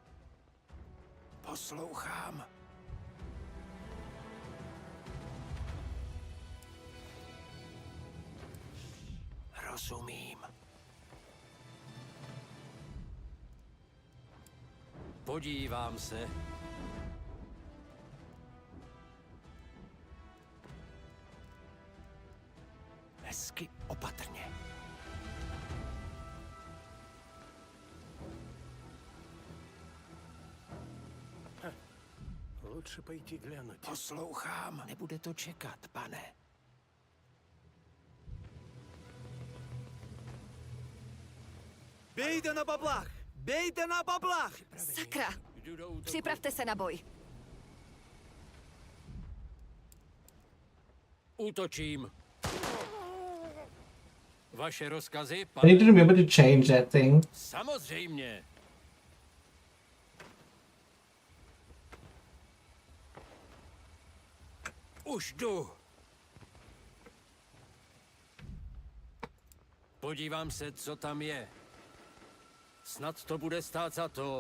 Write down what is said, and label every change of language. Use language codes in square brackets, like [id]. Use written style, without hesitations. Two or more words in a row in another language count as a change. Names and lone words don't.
[cs] Poslouchám. Rozumím. Podívám se. Hezky opatrně. [ru] Лучше пойти глянуть. [cs] Poslouchám. Nebude to čekat, pane. Bejte na bablách! Bejte na bablách! Sakra! Připravte se na boj. Útočím. Vaše rozkazy, [en] I [cs] pane? [en] need to remember to change that thing. [cs] Samozřejmě. Už jdu. Podívám se, co tam je. Snad to bude stát za to.